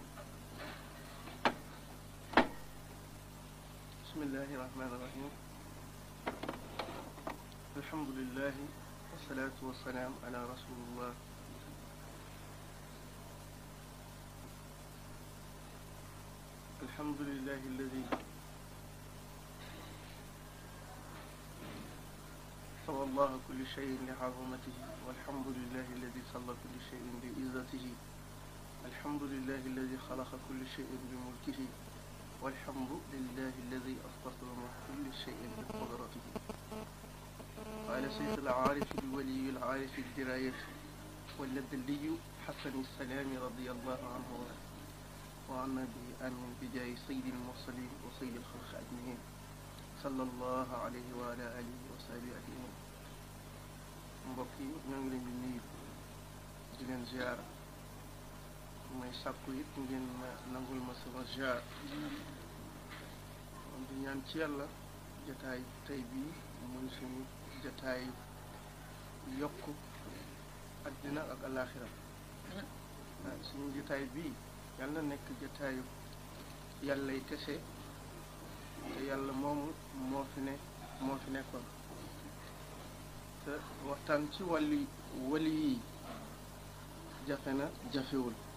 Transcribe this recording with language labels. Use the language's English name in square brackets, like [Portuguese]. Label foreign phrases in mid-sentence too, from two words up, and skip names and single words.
[Arabic] بسم الله الرحمن الرحيم الحمد لله والصلاة والسلام على رسول الله الحمد لله الذي سوى الله كل شيء لعظمته والحمد لله الذي صلى كل شيء لعزته الحمد لله الذي خلق كل شيء بملكه والحمد لله الذي أستصدر كل شيء بقدرته قال سيد العارف الولي العارف الدراية واللدلي حسن السلام رضي الله عنه وعنا به آمين بجاه سيد المرسلين وسيد الخلق أجمعين صلى الله عليه وعلى آله وصحبه أجمعين [Wolof] mbokk yi ñoo ngi leen di nuyu di leen ziyaara may sàkku it ngeen nangul ma sama ziar di ñaan ci yàlla jataay tey bii muy suñu jataay yokk àddina ak alaaxira suñu jataay bii yàlla nekk jataayu yàllay kese te yàlla moomu moo fi nekkoon te waxtaan ci wàllu wali yi jafe na jafewul